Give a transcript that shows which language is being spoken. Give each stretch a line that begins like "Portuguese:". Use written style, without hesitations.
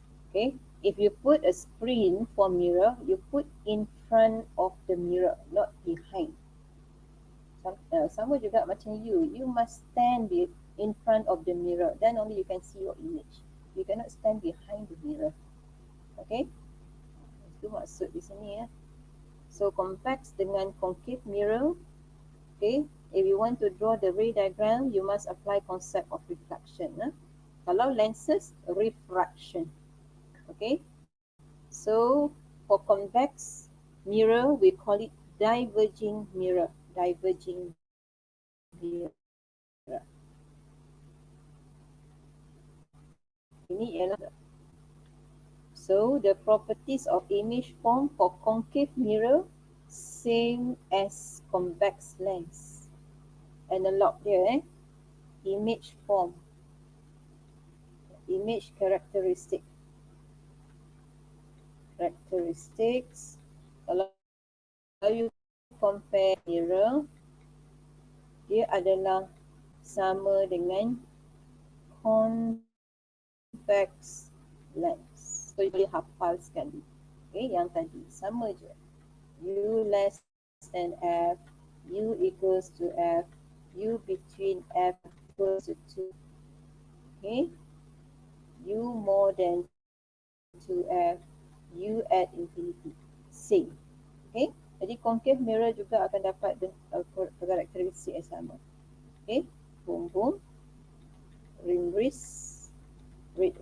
English: Okay, if you put a screen for mirror, you put in front of the mirror, not behind.
Malay: Sama juga macam
English: you must stand in front of the mirror, then only you can see your image. You cannot stand behind the mirror.
Malay: Okay, itu maksud di sini ya.
English: So convex
Malay: dengan
English: concave mirror. Okay, if you want to draw the ray diagram, you must apply concept of reflection. Kalau lenses, refraction. Okay, so for convex mirror, we call it diverging mirror. Diverging mirror.
Malay: Ini ialah.
English: So the properties of image form for concave mirror same as convex lens. Analog dia image form. Image characteristic. Characteristics.
Malay: Kalau
English: you compare mirror,
Malay: dia adalah sama dengan convex lens. So you boleh hafal sekali. Okay, yang tadi sama je.
English: U less than F, U equals to F, U between F equals to 2. Okay, U more than 2F, U at infinity. Same.
Malay: Okay, jadi
English: concave mirror
Malay: juga akan dapat karakteristik yang sama. Okay, boom boom, rim wrist, red.